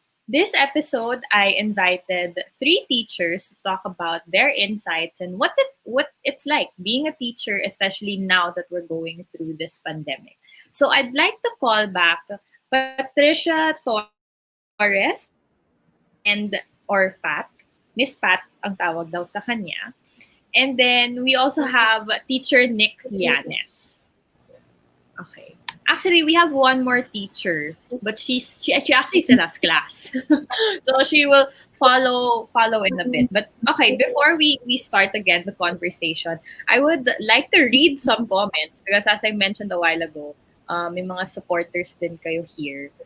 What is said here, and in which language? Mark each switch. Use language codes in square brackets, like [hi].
[en] This episode, I invited 3 teachers to talk about their insights and what it's like being a teacher, especially now that we're going through this pandemic. So I'd like to call back Patricia Torres or Pat. [tl] Miss Pat ang tawag daw sa kanya. [en] And then we also have teacher Nick Llanes. Okay. Actually, we have one more teacher, but she actually still has class. So she will follow in a bit. But okay, before we start again the conversation, I would like to read some comments because as I mentioned a while ago, [tl] may mga supporters din kayo [en] here.